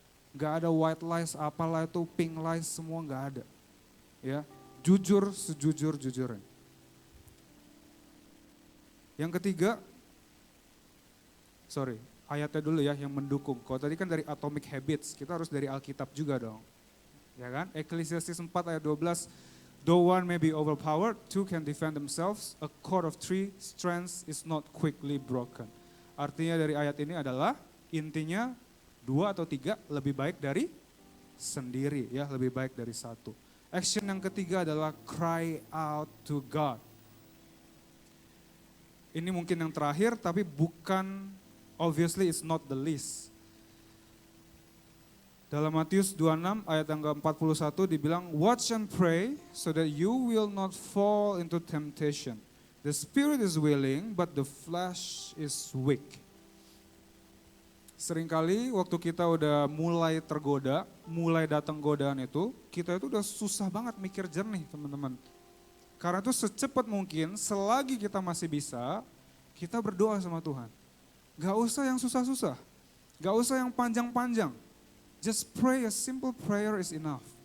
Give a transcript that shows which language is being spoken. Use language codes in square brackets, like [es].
[id] Gak ada white lies, apalah itu, pink lies, semua gak ada. Ya, jujur sejujur-jujurnya. Yang ketiga, ayatnya dulu ya yang mendukung. Kalau tadi kan dari Atomic Habits, kita harus dari Alkitab juga dong. Ya kan? [en] Ecclesiastes 4 ayat 12, though one may be overpowered, two can defend themselves. A cord of three strands is not quickly broken. [id] Artinya dari ayat ini adalah intinya 2 atau 3 lebih baik dari sendiri, ya lebih baik dari satu. [en] Action [id] yang ketiga adalah [en] cry out to God. [id] Ini mungkin yang terakhir, tapi bukan, [en] obviously it's not the least. [id] Dalam Matius 26 ayat yang ke-41 dibilang, [en] watch and pray so that you will not fall into temptation. The spirit is willing, but the flesh is weak. [id] Seringkali waktu kita udah mulai tergoda, mulai datang godaan itu, kita itu udah susah banget mikir jernih, teman-teman. Karena itu secepat mungkin, selagi kita masih bisa, kita berdoa sama Tuhan. Gak usah yang susah-susah, gak usah yang panjang-panjang. [en] Just pray, a simple prayer is enough.